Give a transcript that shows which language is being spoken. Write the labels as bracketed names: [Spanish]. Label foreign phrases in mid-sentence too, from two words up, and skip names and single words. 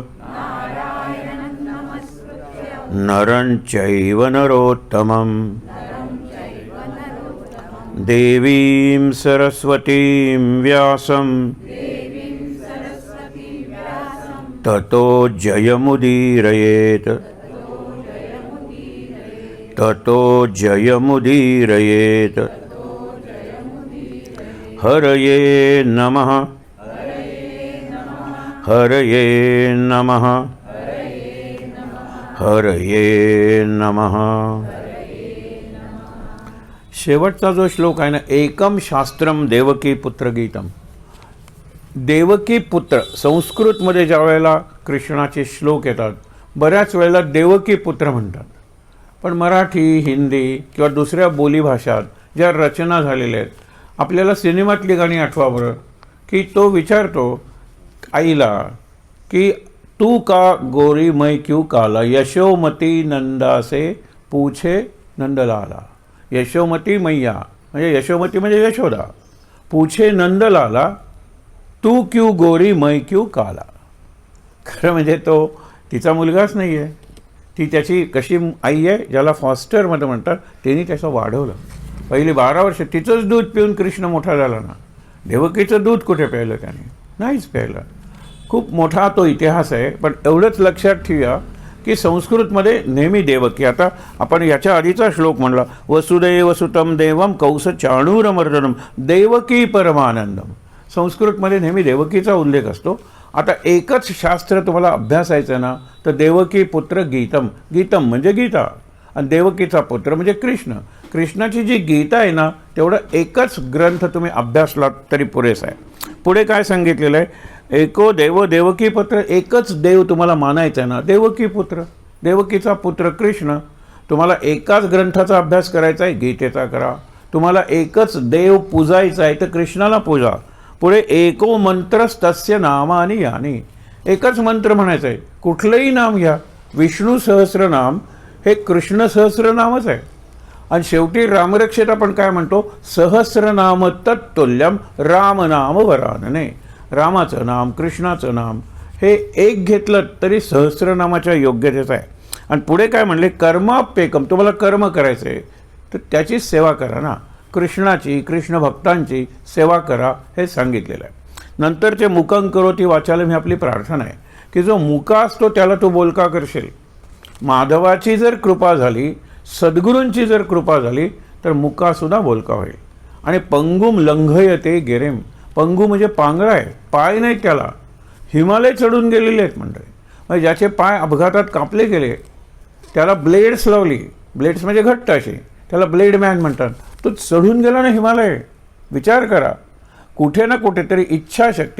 [Sanskrit] नरं चैव नरोत्तमं देवीं सरस्वतीं व्यासं ततो जयमुदीरयेत् ततो जयमुदीरयेत्। हरये नमः हरये नमः हरये नमः। [Marathi] शेवटचा जो श्लोक आहे ना, [Sanskrit] एकम शास्त्रम देवकी पुत्र गीतम. [Marathi] देवकी पुत्र संस्कृतमध्ये ज्या वेळेला कृष्णाचे श्लोक येतात बऱ्याच वेळेला देवकी पुत्र म्हणतात, पण मराठी हिंदी किंवा दुसऱ्या बोलीभाषात ज्या रचना झालेल्या आहेत, आपल्याला सिनेमातली गाणी आठवा बरं, की तो विचारतो आईला की [Hindi] तू का गोरी मैं क्यों काला, यशोमती नंदा से पूछे नंदलाला. यशोमती मैया [Marathi] म्हणजे यशोमती म्हणजे यशोदा, [Hindi] पूछे नंदलाला तू क्यों गोरी मैं क्यों काला. [Marathi] खरं म्हणजे तो तिचा मुलगाच नाही आहे, ती त्याची कशी आई आहे ज्याला फॉस्टरमध्ये म्हणतात, त्यांनी त्याचं वाढवलं. पहिली 12 वर्ष तिचंच दूध पिऊन कृष्ण मोठा झाला ना. देवकीचं दूध कुठे प्यायलं त्याने? नाहीच प्यायलं. खूप मोठा तो इतिहास आहे. पण एवढंच लक्षात ठेवूया की संस्कृतमध्ये नेहमी देवकी. आता आपण याच्या आधीचा श्लोक म्हणला, [Sanskrit] वसुदेव सुतम देवम कौस चाणूरमर्दनम देवकी परमानंदम. [Marathi] संस्कृतमध्ये नेहमी देवकीचा उल्लेख असतो. आता एकच शास्त्र तुम्हाला अभ्यासायचं ना, तर देवकी पुत्र गीतम. गीतम म्हणजे गीता आणि देवकीचा पुत्र म्हणजे कृष्ण. कृष्णाची जी गीता आहे ना, तेवढं एकच ग्रंथ तुम्ही अभ्यासलात तरी पुरेसा आहे. पुढे काय सांगितलेलं आहे, [Sanskrit] एको देव देवकी पुत्र. [Marathi] एकच देव तुम्हाला मानायचा आहे ना, देवकी पुत्र, देवकीचा पुत्र कृष्ण. तुम्हाला एकाच ग्रंथाचा अभ्यास करायचा आहे, गीतेचा करा. तुम्हाला एकच देव पूजायचा आहे तर कृष्णाला पूजा. पुढे [Sanskrit] एको मंत्रस्तस्य नामानि यानी. [Marathi] एकच मंत्र म्हणायचं आहे, कुठलंही नाम घ्या. विष्णू सहस्रनाम हे कृष्ण सहस्रनामच आहे. आणि शेवटी रामरक्षेत आपण काय म्हणतो, [Sanskrit] सहस्रनाम तत्तुल्यम रामनाम वरानने. [Marathi] रामाचं नाम कृष्णाचं नाम हे एक घेतलं तरी सहस्रनामाच्या योग्यतेचं आहे. आणि पुढे काय म्हणले, कर्माप्येकम. तुम्हाला कर्म करायचं आहे तर त्याचीच सेवा करा ना, कृष्णाची कृष्ण भक्तांची सेवा करा हे सांगितलेलं आहे. नंतरचे [Sanskrit] मुकं करोति वाचालम [Marathi] ही आपली प्रार्थना आहे की जो मुका असतो त्याला तू बोलका करशील. माधवाची जर कृपा झाली, सद्गुरूंची जर कृपा झाली तर मुकासुद्धा बोलका होईल. [Sanskrit] आणि पंगुम लंघयते गिरिम. [Marathi] पंगू म्हणजे पांगळा आहे, पाय नाही त्याला. हिमालय चढून गेलेले आहेत मंडळी. म्हणजे ज्याचे पाय अपघातात कापले गेले त्याला ब्लेड्स लावली. ब्लेड्स म्हणजे घट्ट अशी, त्याला [English] Blade man [Marathi] म्हणतात. तो चढून गेला ना हिमालय. विचार करा, कुठे ना कुठेतरी इच्छाशक्ती.